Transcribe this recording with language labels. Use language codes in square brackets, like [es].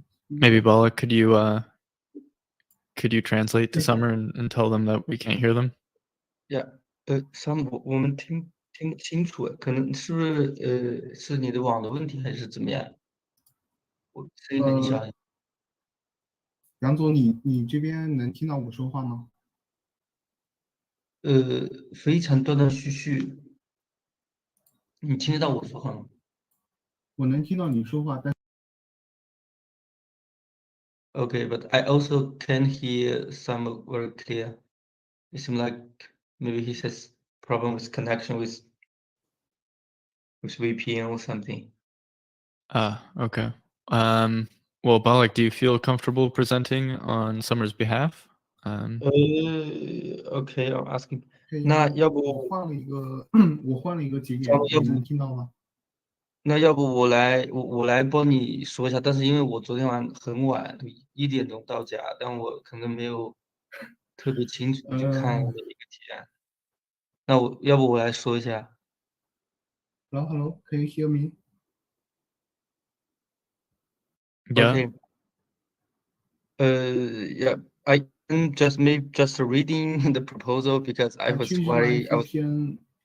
[en] Maybe Bala, could you translate to Summer and tell them that we can't hear them? Yeah. [zh] Sam 我们听不清楚，可能是不是是你的网的问题还是怎么样？我声音很小。杨总，你这边能听到我说话吗？非常断断续续。你听得到我说话吗？我能听到你说话，但 [en] Okay, but I also can hear some very clear. It seems like maybe he has problem with connection with VPN or something. Okay. Well, Balak, do you feel comfortable presenting on Summer's behalf? Okay, I'm asking. [zh] 嘿那要我不换了一个我换了一个节点，要不你能听到吗？那要不我来帮你说一下，但是因为我昨天很晚1点钟到家，但我可能没有特别清楚去看我的一个提案。那要不我来说一下。 [en] Hello, hello, can you hear me? Yeah. Okay. Yeah, I can just reading the proposal because I was change my worried. VPN.